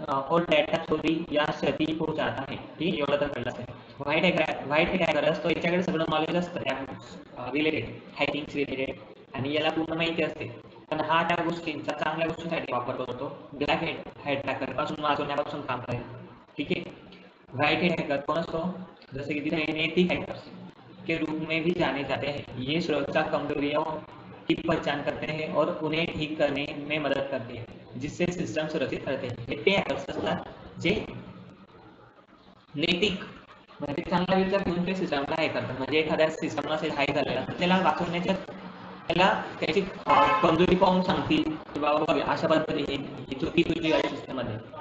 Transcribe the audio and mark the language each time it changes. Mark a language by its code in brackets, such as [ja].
[hi] और डेटा चोरी या क्षती पोहोचता है, [mr] ठीक आहे, एवढं तर कळलं असेल. व्हाईट हॅकर असतो, याच्याकडे सगळं नॉलेज असतं त्या रिलेटेड, हॅकिंग रिलेटेड, आणि याला पूर्ण माहिती असते, पण हा त्या गोष्टींचा चांगल्या गोष्टींसाठी वापर करतो. ब्लॅक हॅकर पासून वाचवण्यापासून काम करेल, ठीक आहे. [hi] व्हाइट हैकर कौन सो, जैसे कि नैतिक हैकर्स के रूप में भी जाने जाते हैं। ये सुरक्षा कमजोरियों की पहचान करते हैं और उन्हें ठीक करने में मदद करते हैं, जिससे सिस्टम सुरक्षित रहते हैं. [mr] ते हॅकर्स असतात जे नैतिक म्हणजे चांगला विचार घेऊन ते सिस्टमला हे करतात, म्हणजे एखाद्या सिस्टमला असेल हाय झालेला त्याला वाचवण्याच्या, त्याला त्याची कमजोरी पाहून सांगतील की बाबा बघ अशा पद्धतीने ही चुकी तुझी आहे सिस्टममध्ये.